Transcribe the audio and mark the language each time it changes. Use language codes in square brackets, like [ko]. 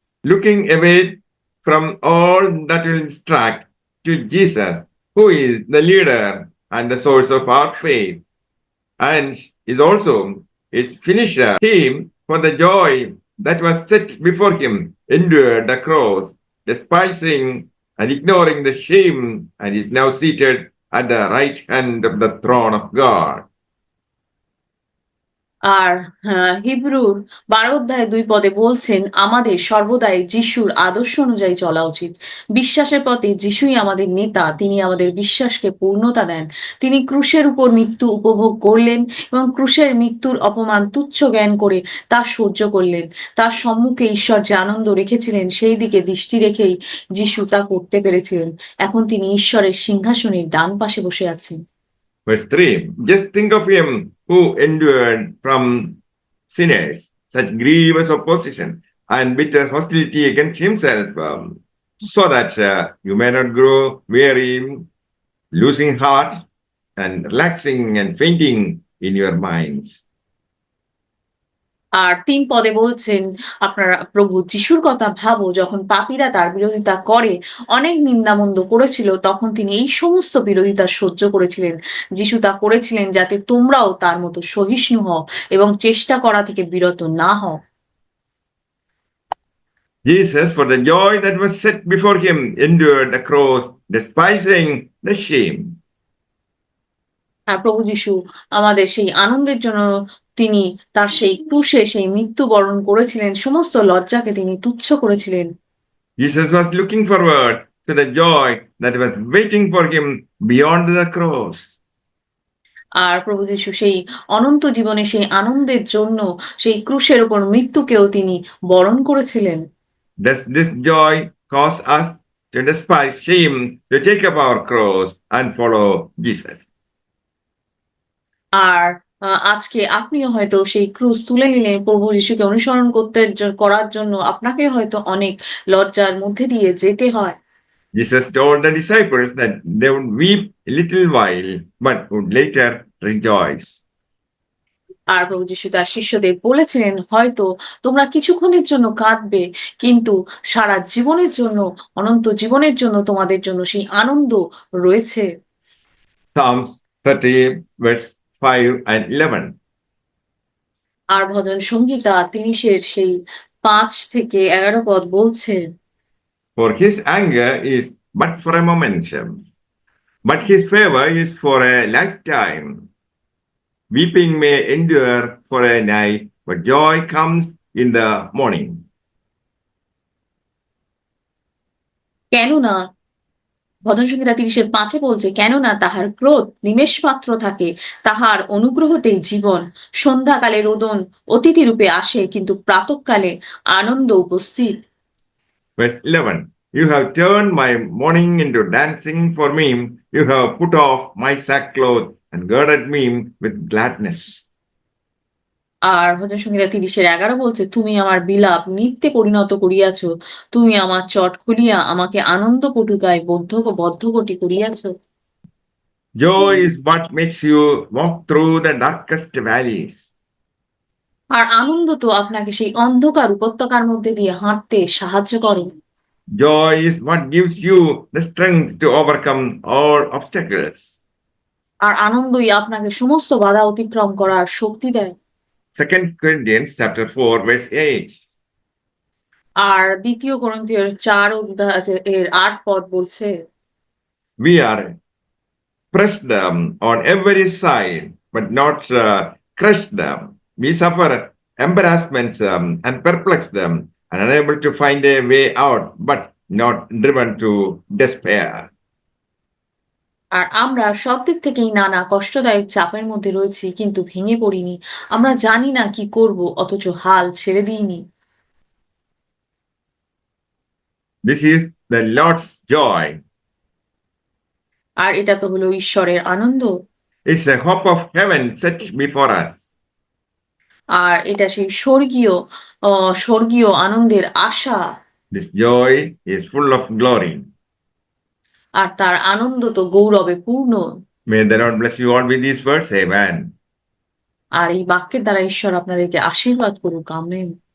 [en] Looking away from all that will distract to Jesus, who is the leader and the source of our faith, and is also his finisher. He, for the joy that was set before him, endured the cross, despising and ignoring the shame, and is now seated at the right hand of the throne of God. [bn] আর হিব্রুর 12 অধ্যায় 2 পদে বলছেন, আমাদের সর্বদাই যিশুর আদর্শ অনুযায়ী চলা উচিত। বিশ্বাসের পথে যিশুই আমাদের নেতা, তিনি আমাদের বিশ্বাসকে পূর্ণতা দেন। তিনি ক্রুশের উপর মৃত্যু উপভোগ করলেন এবং ক্রুশের মৃত্যুর অপমান তুচ্ছ জ্ঞান করে তা সহ্য করলেন। তার সম্মুখে ঈশ্বর যে আনন্দ রেখেছিলেন সেই দিকে দৃষ্টি রেখেই যিশু তা করতে পেরেছিলেন। এখন তিনি ঈশ্বরের সিংহাসনের ডান পাশে বসে আছেন। [en] Verse 3, just think of him who endured from sinners such grievous opposition and bitter hostility against himself, so that you may not grow weary, losing heart, and relaxing and fainting in your minds. [bn] আর 3 পদে বলছেন, আপনারা প্রভু যিশুর কথা ভাবো, যখন পাপীরা তার বিরোধিতা করে অনেক নিন্দামন্দ করেছিল তখন তিনি এই সমস্ত বিরোধিতা সহ্য করেছিলেন। যিশু তা করেছিলেন যাতে তোমরাও তার মতো সহিষ্ণু হও এবং চেষ্টা করা থেকে বিরত না হও। [en] Jesus, for the joy that was set before him, endured the cross, despising the shame. [bn] আর প্রভু যিশু আমাদের সেই আনন্দের জন্য তিনি তার সেই ক্রুশে সেই মৃত্যুবরণ করেছিলেন, সমস্ত লজ্জাকে তিনি তুচ্ছ করেছিলেন। [en] Jesus was looking forward to the joy that was waiting for him beyond the cross. [bn] আর প্রভু যিশু সেই অনন্ত জীবনে সেই আনন্দের জন্য সেই ক্রুশের উপর মৃত্যুকেও তিনি বরণ করেছিলেন। [en] Does this joy cause us to despise shame, to take up our cross and follow Jesus. [bn] আর আজকে আপনিও হয়তো সেই ক্রুশ তুলে নিলেন প্রভু যিশুকে অনুসরণ করার জন্য আপনাকে হয়তো অনেক লজ্জার মধ্যে দিয়ে যেতে হয়। [en] Jesus told the disciples that they would weep a little while, but would later rejoice. [bn] আর প্রভু যিশু তার শিষ্যদের বলেছিলেন, হয়তো তোমরা কিছুক্ষণের জন্য কাঁদবে, কিন্তু সারা জীবনের জন্য, অনন্ত জীবনের জন্য তোমাদের জন্য সেই আনন্দ রয়েছে। [en] Psalms 30, verse 5 and 11. [bn] আর ভজন সংগীতা 30-এর সেই 5 থেকে 11 পদ বলছে, [en] For his anger is but for a moment, but his favor is for a lifetime. Weeping may endure for a night, but joy comes in the morning. [bn] কেননা ভজন সংহিতা 30-এর 5-এ বলছে, কেননা তাহার ক্রোধ নিমেষ মাত্র থাকে, তাহার অনুগ্রহতেই জীবন। সন্ধ্যাকালে রোদন অতিথি রূপে আসে, কিন্তু প্রাতঃকালে আনন্দ উপস্থিত। [en] Verse 11. You have turned my mourning into dancing for me. You have put off my sackcloth and girded me with gladness. [bn] আর ভজন সংহিতা 30-এর 11 বলছে, তুমি আমার বিলাপ নৃত্যে পরিণত করিয়াছ, তুমি আমার চট খুলিয়া আমাকে আনন্দ পটুকায় বদ্ধকটি করিয়াছ। [en] Joy is what makes you walk through the darkest valleys. [bn] আর আনন্দ তো আপনাকে সেই অন্ধকার উপত্যকার মধ্যে দিয়ে হাঁটতে সাহায্য করে। [en] Joy is what gives you the strength to overcome all obstacles. [bn] আর আনন্দই আপনাকে সমস্ত বাধা অতিক্রম করার শক্তি দেয়। [en] 2 Corinthians chapter 4, verse 8. [bn] আর 2 কোরিন্থীয়র 4 এর 8 পদ বলছে, [en] We are pressed on every side, but not crushed. We suffer embarrassments and perplexed and unable to find a way out, but not driven to despair. [bn] আর আমরা সব দিক থেকেই নানা কষ্টদায়ক চাপের মধ্যে রয়েছি, কিন্তু ভেঙে পড়িনি। আমরা জানি না কি করব, অথচ হাল ছেড়ে দিইনি। [en] This is the Lord's joy. [bn] আর এটা তো হলো ঈশ্বরের আনন্দ। [en] It's a hope of heaven set before us. [bn] আর এটা সেই স্বর্গীয় আনন্দের আশা। [en] This joy is full of glory. [bn] আর তার আনন্দ তো গৌরবে পূর্ণ। [en] May the Lord bless you all with these words. Amen. [bn] আর এই বাক্যের দ্বারা ঈশ্বর আপনাদেরকে আশীর্বাদ করুক। আমেন।